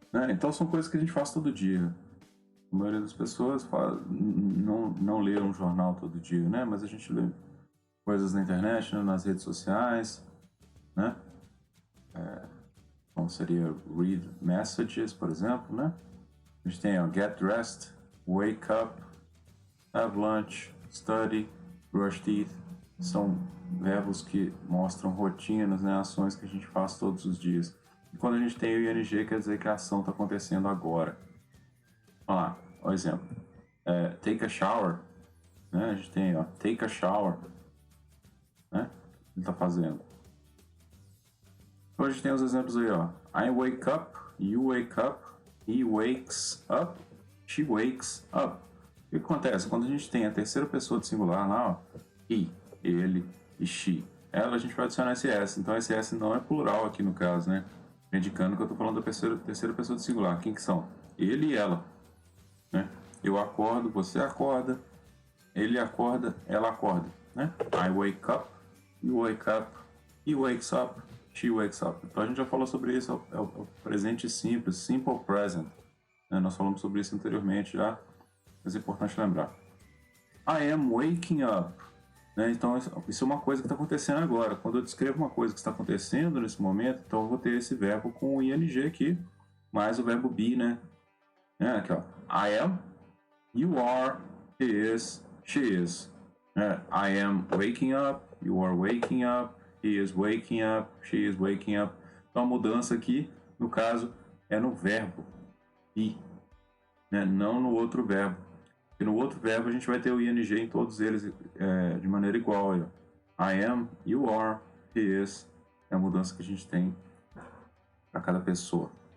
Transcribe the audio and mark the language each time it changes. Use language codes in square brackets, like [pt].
[pt] Então são coisas que a gente faz todo dia. A maioria das pessoas não lê um jornal todo dia, né? Mas a gente lê coisas na internet, né? Nas redes sociais, né? Então seria [en] read messages, [pt] por exemplo, né? A gente tem ó, [en] get dressed, wake up, have lunch, study, brush teeth. [pt] São verbos que mostram rotinas, né, ações que a gente faz todos os dias. E quando a gente tem o ING, quer dizer que a ação está acontecendo agora. Olha lá, o exemplo. [en] Take a shower. [pt] Né? A gente tem, ó, [en] take a shower. [pt] Né? Ele está fazendo. Então a gente tem os exemplos aí, ó. [en] I wake up, you wake up, he wakes up, she wakes up. [pt] O que acontece? Quando a gente tem a terceira pessoa do singular lá, ó, he, ele e she, ela a gente vai adicionar esse S. Então esse S não é plural aqui no caso, né? Indicando que eu estou falando da terceira pessoa do singular. Quem que são? Ele e ela. Né? Eu acordo, você acorda, ele acorda, ela acorda. Né? [en] I wake up, you wake up, he wakes up, she wakes up. [pt] Então a gente já falou sobre isso, é o presente simples, simple present. Né? Nós falamos sobre isso anteriormente já. Mas é importante lembrar. [en] I am waking up. [pt] Né? Então, isso é uma coisa que está acontecendo agora. Quando eu descrevo uma coisa que está acontecendo nesse momento, então eu vou ter esse verbo com o ing aqui, mais o verbo be, né? Aqui, ó. [en] I am, you are, he is, she is. I am waking up, you are waking up, he is waking up, she is waking up. [pt] Então, a mudança aqui, no caso, é no verbo be, né? Não no outro verbo. E no outro verbo a gente vai ter o ing em todos eles de maneira igual. Aí, ó. [en] I am, you are, he is. [pt] É a mudança que a gente tem para cada pessoa.